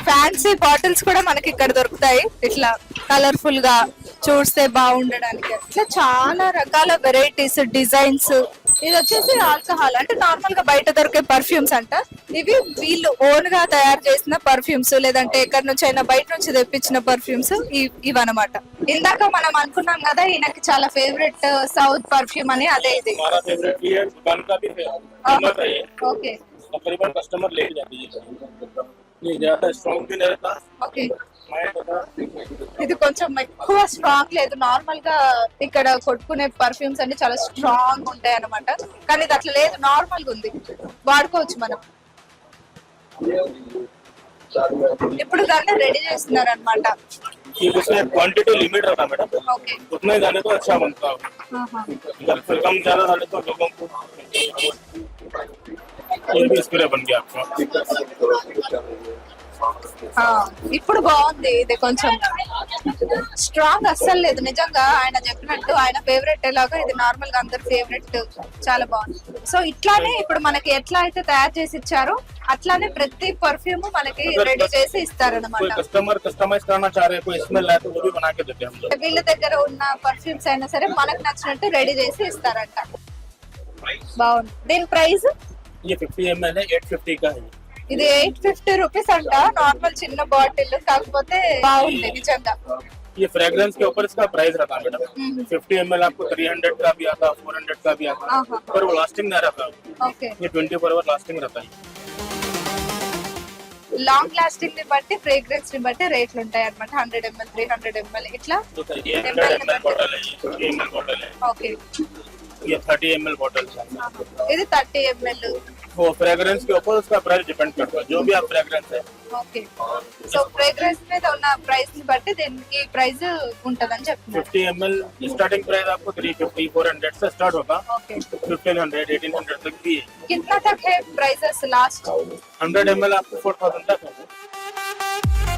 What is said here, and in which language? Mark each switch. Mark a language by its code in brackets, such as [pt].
[te] Fancy bottles కూడా మనకి ఇక్కడ దొరుకుతాయి, ఇట్లా కలర్ఫుల్ గా చూస్తే బాగుండడానికి. ఇట్లా చాలా రకాల వెరైటీస్, డిజైన్స్ ఇది వచ్చేసి ఆల్కహాల్ అంటే నార్మల్ గా బయట దొరికే పర్ఫ్యూమ్స్ అంట. ఇవి వీళ్ళు ఓన్ గా తయారు చేసిన పర్ఫ్యూమ్స్, లేదంటే ఎక్కడి నుంచి అయినా బయట నుంచి తెప్పించిన పర్ఫ్యూమ్స్ ఇవన్నమాట. ఇందాక మనం అనుకున్నాం కదా ఈయనకి చాలా ఫేవరెట్ సౌత్ పర్ఫ్యూమ్ అని, అదే ఇది. [hi] हमारा फेवरेट भी है, दुकान का भी फेवरेट है ये। [te] ఓకే [hi] तकरीबन कस्टमर ले जाते हैं, ये ज्यादा स्ट्रॉन्ग भी नहीं रहता। [te] ఓకే [hi] मैं बता [te] ఇది కొంచెం ఎక్కువ స్ట్రాంగ్ లేదు. నార్మల్ గా ఇక్కడ కొట్టుకునే పర్ఫ్యూమ్స్ అన్ని చాలా స్ట్రాంగ్ ఉంటాయి అన్నమాట, కానీ ఇది అట్లా లేదు, నార్మల్ గా ఉంది, వాడుకోవచ్చు మనం. ఇప్పుడు దాన్ని రెడీ చేస్తున్నారు అనమాట. [hi] कि उसमें क्वांटिटी लिमिट रहता है मैडम, [te] ఓకే [hi] उतना ही डाले तो अच्छा बनता है। अगर फिर कम ज्यादा डाले तो लोगों को ये भी स्प्रे बन गया आपका। [te] ఇప్పుడు బాగుంది. ఇది కొంచెం స్ట్రాంగ్ అస్సలు లేదు నిజంగా. ఆయన చెప్పినట్టు ఆయన ఫేవరెట్ ఎలాగో ఇది నార్మల్ గా అందరు ఫేవరెట్, చాలా బాగుంది. సో ఇట్లానే ఇప్పుడు మనకి ఎట్లా అయితే తయారు చేసి ఇచ్చారో అట్లానే ప్రతి పర్ఫ్యూమ్ మనకి రెడీ చేసి ఇస్తారనమాట. [hi] कोई कस्टमर कस्टमाइज करना चाह रहे हैं, कोई स्मेल लाए तो वो भी बना के देते हैं हम लोग। [te] వీళ్ళ దగ్గర ఉన్న పర్ఫ్యూమ్స్ అయినా సరే మనకు నచ్చినట్టు రెడీ చేసి ఇస్తారంట. బాగుంది. దీని ప్రైస్ [hi] ये 50 ml है, 850 का है। [te] ఇది 850 రూపీస్ అంట, నార్మల్ చిన్న బాటిల్, కాకపోతే బాగుంది నిజంగా. [hi] ये फ्रेग्रेंस के ऊपर इसका प्राइस रहता है मैडम। 50 ml आपको 300 का भी आता, 400 का भी आता, पर वो लास्टिंग नहीं रहता। [te] ఓకే [hi] ये 24 आवर लास्टिंग रहता है। [te] లాంగ్ లాస్టింగ్ ని బట్టి ఫ్రేగ్రెన్స్ ని బట్టి రేట్లు ఉంటాయి అనమాట. 100 ml 300 ml ఇట్లా. [hi] ये 100 ml बॉटल है, ये 50 ml बॉटल है, [te] ఓకే [hi] ये 30 ml बॉटल है। [te] ఇది 30 ml. [hi] वो फ्रेग्रेंस के ऊपर उसका प्राइस डिपेंड करता है, जो भी आप फ्रेग्रेंस है। [te] ఓకే సో ఫ్రేగ్రెన్స్ మీద ఉన్న ప్రైస్ ని బట్టి దీనికి ప్రైస్ ఉంటదని చెప్తున్నారు. [hi] 50 ml स्टार्टिंग प्राइस आपको 350 400 से स्टार्ट होगा, [te] ఓకే [hi] 1500 1800 तक भी है। कितना तक है प्राइसेस लास्ट? 100 ml आपको 4000 तक है।